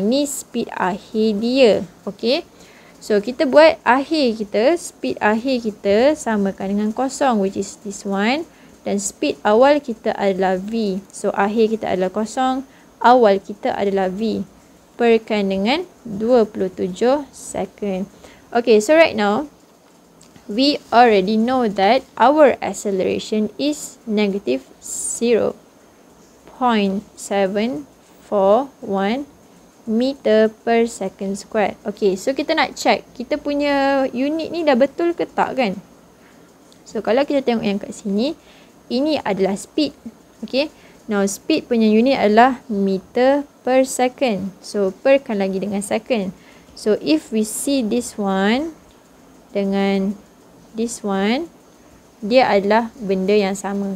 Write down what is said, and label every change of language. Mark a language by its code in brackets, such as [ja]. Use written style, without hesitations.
[ms] Ni speed akhir dia. Okay. So kita buat akhir kita, speed akhir kita samakan dengan 0, [en] which is this one. [ms] Dan speed awal kita adalah V. So akhir kita adalah 0, awal kita adalah V. Perkaitan dengan 27 second. [en] Okay, so right now, we already know that our acceleration is negative 0.741 meter per second square. [ms] Okay, so kita nak check kita punya unit ni dah betul ke tak kan? So kalau kita tengok yang kat sini, ini adalah speed. Okay, now speed punya unit adalah meter per second. So perkan lagi dengan second. So [en] if we see this one [ms] dengan this one, dia adalah benda yang sama.